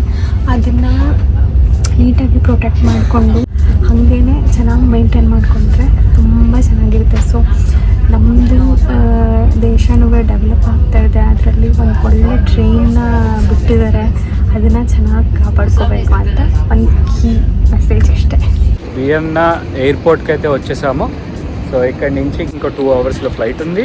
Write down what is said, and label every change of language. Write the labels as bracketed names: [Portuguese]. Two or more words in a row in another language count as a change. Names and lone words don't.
[Kannada] ಅದನ್ನು ನೀಟಾಗಿ ಪ್ರೊಟೆಕ್ಟ್ ಮಾಡಿಕೊಂಡು ಹಾಗೇ ಚೆನ್ನಾಗಿ ಮೇಂಟೈನ್ ಮಾಡಿಕೊಂಡ್ರೆ ತುಂಬ ಚೆನ್ನಾಗಿರುತ್ತೆ. ಸೊ ನಮ್ಮದು ದೇಶನೂ ಡೆವಲಪ್ ಆಗ್ತಾ ಇದೆ. ಅದರಲ್ಲಿ ಒಂದು ಒಳ್ಳೆ ಟ್ರೈನ್ನ ಬಿಟ್ಟಿದ್ದಾರೆ, ಅದನ್ನು ಚೆನ್ನಾಗಿ ಕಾಪಾಡ್ಕೋಬೇಕು ಅಂತ ಒಂದು [English] key message [Kannada] అಷ್ಟೇ. [Telugu] వియన్నా ఎయిర్పోర్ట్కి అయితే వచ్చేసాము. సో ఇక్కడ నుంచి ఇంకో 2 అవర్స్లో ఫ్లైట్ ఉంది.